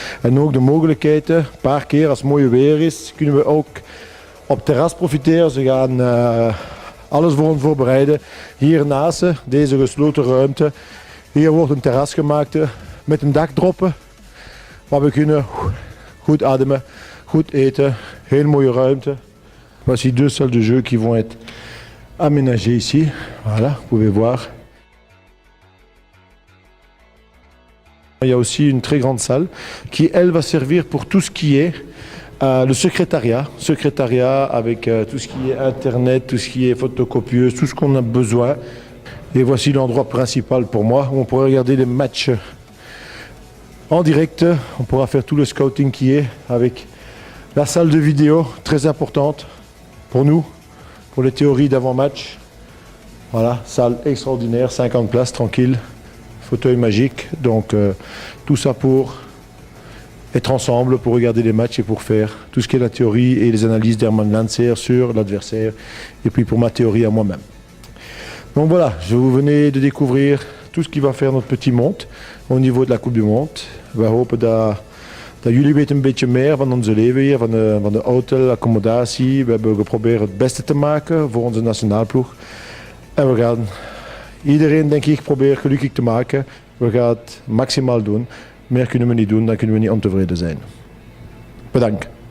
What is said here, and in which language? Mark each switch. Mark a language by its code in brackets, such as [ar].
[nl] En ook de mogelijkheid, een paar keer als het mooi weer is, kunnen we ook op terras profiteren. Ze gaan alles voor ons voorbereiden. Hiernaast, deze gesloten ruimte, hier wordt een terras gemaakt met een dak droppen. Maar we kunnen goed ademen, goed eten, heel mooie ruimte. [fr] Voici deux salles de jeu qui vont être aménagées ici. Voilà, vous pouvez voir. Il y a aussi une très grande salle qui, elle, va servir pour tout ce qui est le secrétariat avec tout ce qui est internet, tout ce qui est photocopieuse, tout ce qu'on a besoin. Et voici l'endroit principal pour moi où on pourra regarder les matchs en direct. On pourra faire tout le scouting qui est avec la salle de vidéo, très importante pour nous, pour les théories d'avant-match. Voilà, salle extraordinaire, 50 places, tranquille, fauteuil magique. Donc tout ça pour être ensemble, pour regarder les matchs et pour faire tout ce qui est la théorie et les analyses d'Herman Lancer sur l'adversaire. Et puis pour ma théorie à moi-même. Donc voilà, je vous venais de découvrir tout ce qui va faire notre petit monde au niveau de la Coupe du Monde. [nl] We hopen dat jullie weten een beetje meer van onze leven hier, van de hotel, accommodatie. We hebben geprobeerd het beste te maken voor onze nationaalploeg. En we gaan iedereen, denk ik, proberen gelukkig te maken. We gaan het maximaal doen. Meer kunnen we niet doen, dan kunnen we niet ontevreden zijn. Bedankt.